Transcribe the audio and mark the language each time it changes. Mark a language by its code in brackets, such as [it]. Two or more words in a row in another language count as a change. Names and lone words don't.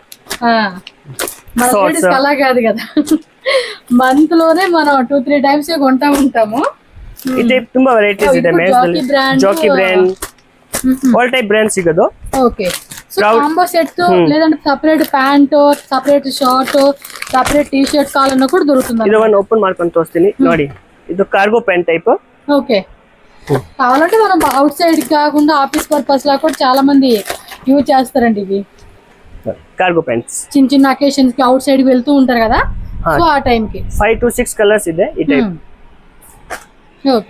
[te] మన లేడీస్ అలా కాదు కదా, మంత్ లోనే మనం 2-3 times కొంటా ఉంటాము. [kn] ఇది ತುಂಬಾ వెరైటీస్ ಇದೆ. [en] Jockey brand all type brands [kn] ಸಿಗೋದು. [te] ఓకే, సో [en] combo set [te] లేదంటే [en] separate pant, separate short, separate T-shirt [te] కావాలన్నా కూడా దొరుకుతుంది. [kn] ಇದು ಒಂದು ಓಪನ್ ಮಾಡ್ಕೊಂಡು ತೋರಿಸ್ತೀನಿ ನೋಡಿ. ಇದು [en] cargo pant type. [te] ఓకే, కావాలంటే మనం అవుట్ సైడ్ కాకుండా [en] office purpose [te] లా కూడా చాలా మంది యూజ్ చేస్తారండి ఇవి. [en] cargo pants [te] చిన్న చిన్న అకేషన్స్ కి అవుట్ సైడ్ వెళ్తూ ఉంటారు కదా, సో ఆ టైం కి [en] 5 to 6 colours [kn] ಇದೆ ఈ టైప్. [en] okay,